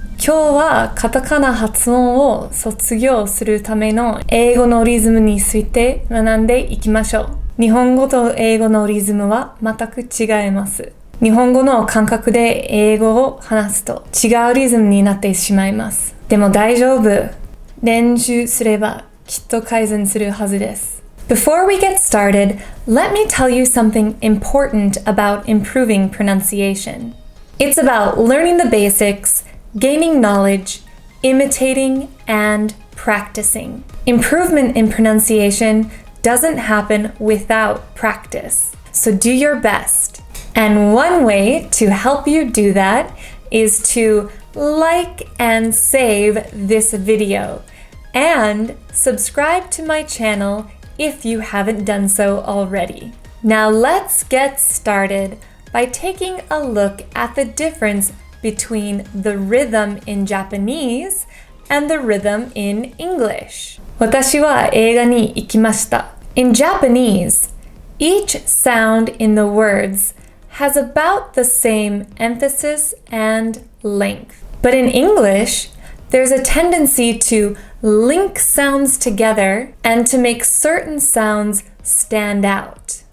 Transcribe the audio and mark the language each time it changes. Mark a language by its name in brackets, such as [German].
[Japanese] 今日はカタカナ発音を卒業するための英語のリズムについて学んでいきましょう。日本語と英語のリズムは全く違います。日本語の感覚で英語を話すと違うリズムになってしまいます。でも大丈夫。練習すればきっと改善するはずです。 [English] Before we get started, let me tell you something important about improving pronunciation. It's about learning the basics, gaining knowledge, imitating, and practicing. Improvement in pronunciation doesn't happen without practice. So do your best. And one way to help you do that is to like and save this video and subscribe to my channel if you haven't done so already. Now let's get started by taking a look at the difference between the rhythm in Japanese and the rhythm in English. [Japanese] 私は映画に行きました。 [English] In Japanese, each sound in the words has about the same emphasis and length. But in English, there's a tendency to link sounds together and to make certain sounds stand out.